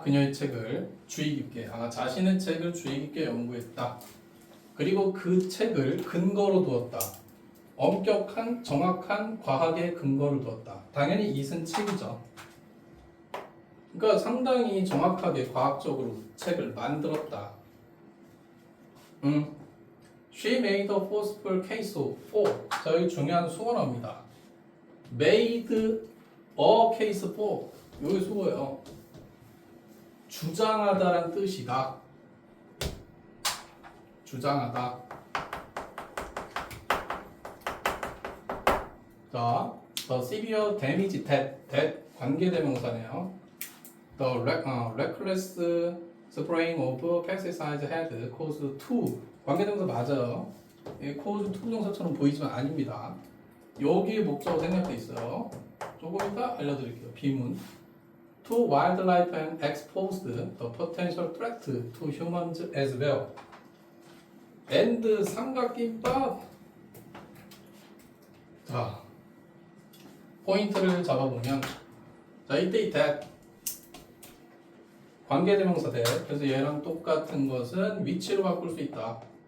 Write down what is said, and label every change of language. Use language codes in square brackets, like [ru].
[ko] 그녀의 책을 주의 깊게, 자신의 책을 주의 깊게 연구했다. 그리고 그 책을 근거로 두었다. 엄격한, 정확한 과학의 근거를 두었다. 당연히 이은 책이죠. 그러니까 상당히 정확하게 과학적으로 책을 만들었다. [en] She made a forceful case for. [ko] 자, 여기 중요한 수어랍니다. [en] Made a case for. [ko] 여기 수어예요. 주장하다란 뜻이다. 주장하다. [en] 자, the severe damage that 관계대명사네요. The reckless spraying of pesticide had caused to. [ko] 관계대명사 맞아요. [en] cause to [ko] 동사처럼 보이지만 아닙니다. 여기에 목적어 생략돼 있어요. 조금 이따 알려드릴게요. 비문. [en] To wildlife and exposed the potential threat to humans as well. [ko] and 삼각김밥. 자, 포인트를 잡아보면, 자, 이때 that 관계대명사 that. 그래서 얘랑 똑같은 것은 위치로 바꿀 수 있다.